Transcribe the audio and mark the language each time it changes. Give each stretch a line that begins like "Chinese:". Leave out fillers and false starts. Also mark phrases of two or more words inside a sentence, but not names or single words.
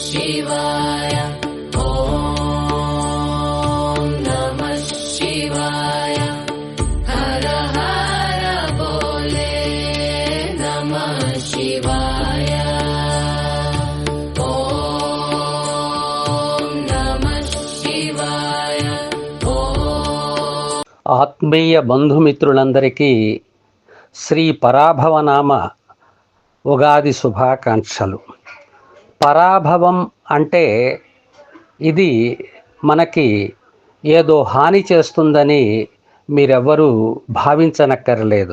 Sanskrit: शिवाय ॐ नमः शिवाय हर हर बोले नमः शिवाय ॐ नमः शिवाय
Telugu: ఆత్మీయ బంధుమిత్రులందరికీ శ్రీ పరాభవనామ ఉగాది శుభాకాంక్షలు. పరాభవం అంటే ఇది మనకి ఏదో హాని చేస్తుందని మీరెవ్వరూ భావించనక్కర్లేదు.